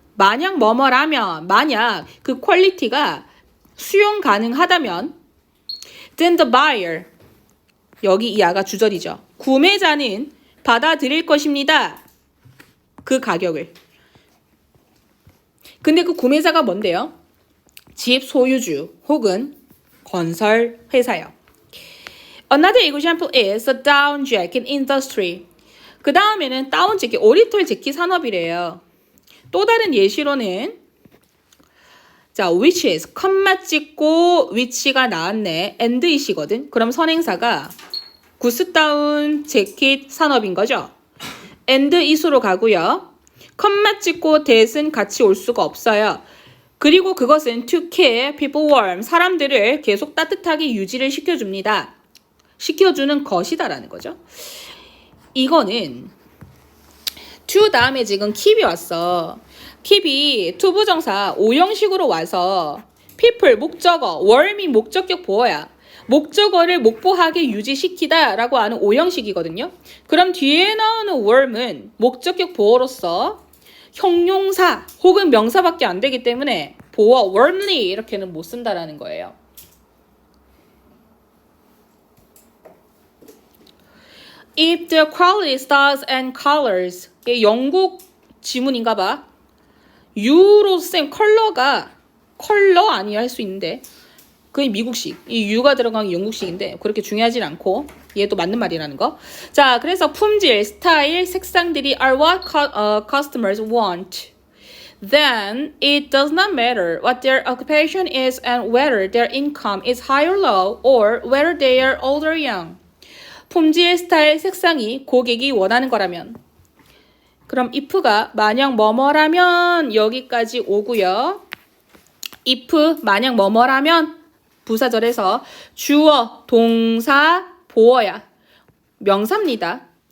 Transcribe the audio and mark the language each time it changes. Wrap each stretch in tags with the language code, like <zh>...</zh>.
<ko>만약 뭐뭐라면 만약 그 퀄리티가 수용 가능하다면</ko> <en>then the buyer</en> <ko>여기 이 아가 주절이죠. 구매자는 받아들일 것입니다. 그 가격을. 근데 그 구매자가 뭔데요? 집 소유주 혹은 건설 회사요.</ko> <en>Another example is the down jacket industry.</en> <ko>그 다음에는 다운 재킷, 오리털 재킷 산업이래요. 또 다른 예시로는 자,</ko> <en>which is</en> <ko>컴마 찍고 which가 나왔네.</ko> <en>and it</en> <ko>이거든. 그럼 선행사가 구스다운 재킷 산업인 거죠.</ko> <en>and it</en> <ko>으로 가고요. 컴마 찍고 that은 같이 올 수가 없어요. 그리고 그것은</ko> <en>to keep people warm.</en> <ko>사람들을 계속 따뜻하게 유지를 시켜줍니다. 시켜주는 것이다라는 거죠. 이거는 to 다음에 지금 keep이 왔어. keep이 투부정사 5형식으로 와서 people 목적어, warm이 목적격 보어야. 목적어를 목보하게 유지시키다 라고 하는 5형식이거든요. 그럼 뒤에 나오는 warm은 목적격 보어로서 형용사 혹은 명사밖에 안 되기 때문에 보어 warmly 이렇게는 못 쓴다라는 거예요.</ko> <en>If the quality, styles and colors</en> <ko>영국 지문인가 봐. U로 쌤 컬러 아니야 할 수 있는데 그게 미국식. 이 U가 들어간 게 영국식인데 그렇게 중요하진 않고 얘도 맞는 말이라는 거. 자, 그래서 품질, 스타일, 색상들이</ko> <en>are what customers want. Then it does not matter what their occupation is and whether their income is high or low or whether they are old or young.</en> <ko>품질, 스타일, 색상이 고객이 원하는 거라면 그럼 if가 만약 뭐뭐라면 여기까지 오고요. if 만약 뭐뭐라면 부사절에서 주어, 동사, 보어야 명사입니다.</ko>